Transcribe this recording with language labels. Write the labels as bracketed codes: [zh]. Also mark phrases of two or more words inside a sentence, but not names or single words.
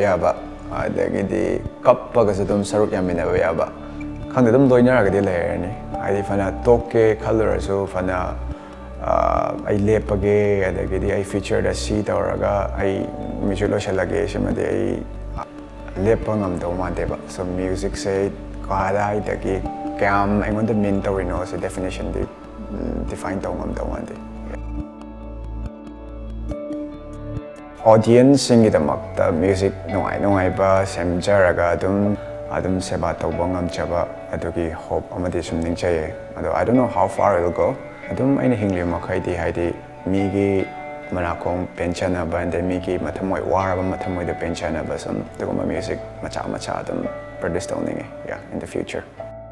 [mni] ꯌꯥꯕ ꯑꯗꯒꯤꯗꯤ ꯀꯞꯄꯒꯁꯨ ꯑꯗꯨꯝ ꯁꯔꯨꯛ ꯌꯥꯃꯤꯟꯅꯕ ꯌꯥꯕ ꯈꯪꯗꯦ ꯑꯗꯨꯝ ꯂꯣꯏꯅꯔꯒꯗꯤ ꯂꯩꯔꯅꯤ ꯍꯥꯏꯗꯤ ꯐꯅ ꯇꯣꯛꯀꯦ ꯈꯜꯂꯨꯔꯁꯨ ꯐꯅ ꯑꯩ ꯂꯦꯞꯄꯒꯦ ꯑꯗꯒꯤꯗꯤ ꯑꯩ ꯐ꯭ꯌꯨꯆꯔꯗ ꯁꯤ ꯇꯧꯔꯒ ꯑꯩ ꯃ꯭ꯌꯨꯖꯤꯛ ꯂꯣꯏꯁꯤꯜꯂꯒꯦ ꯁꯤꯃꯗꯤ ꯑꯩ ꯂꯦꯞꯄ ꯉꯝꯗꯧ ꯃꯥꯟꯗꯦꯕ ꯁꯣ ꯃ꯭ꯌꯨꯖꯤꯛꯁꯦ ꯀꯗꯥꯏꯗꯒꯤ ꯀꯌꯥꯝ ꯑꯩꯉꯣꯟꯗ ꯃꯤꯟ ꯇꯧꯔꯤꯅꯣ ꯁꯤ [en] definition-di define [mni] ꯇꯧ ꯉꯝꯗꯧ ꯃꯥꯟꯗꯦ ꯑꯣꯗꯤꯌꯟꯁꯁꯤꯡꯒꯤꯗꯃꯛꯇ ꯃ꯭ꯌꯨꯖꯤꯛ ꯅꯨꯡꯉꯥꯏꯕ ꯁꯦꯝꯖꯔꯒ ꯑꯗꯨꯝ ꯁꯦꯕꯥ ꯇꯧꯕ ꯉꯝꯖꯕ ꯑꯗꯨꯒꯤ ꯍꯣꯞ ꯑꯃꯗꯤ ꯁꯨꯝ ꯅꯤꯡꯖꯩꯌꯦ ꯑꯗꯣ [en] I don't know how far it will go [mni] ꯑꯗꯨꯝ ꯑꯩꯅ ꯍꯤꯡꯂꯤꯕ ꯃꯈꯩꯗꯤ ꯍꯥꯏꯗꯤ ꯃꯤꯒꯤ ꯃꯅꯥꯀꯣꯡ ꯄꯦꯟꯖꯅꯕ ꯑꯗꯩ ꯃꯤꯒꯤ ꯃꯊꯃꯣꯏ ꯋꯥꯔꯕ ꯃꯊꯃꯣꯏꯗ ꯄꯦꯟꯖꯅꯕ ꯁꯨꯝ ꯑꯗꯨꯒꯨꯝꯕ ꯃ꯭ꯌꯨꯖꯤꯛ ꯃꯆꯥ ꯑꯗꯨꯝ ꯄ꯭ꯔꯣꯗ꯭ꯌꯨꯁ ꯇꯧꯅꯤꯡꯉꯦ [en] in the future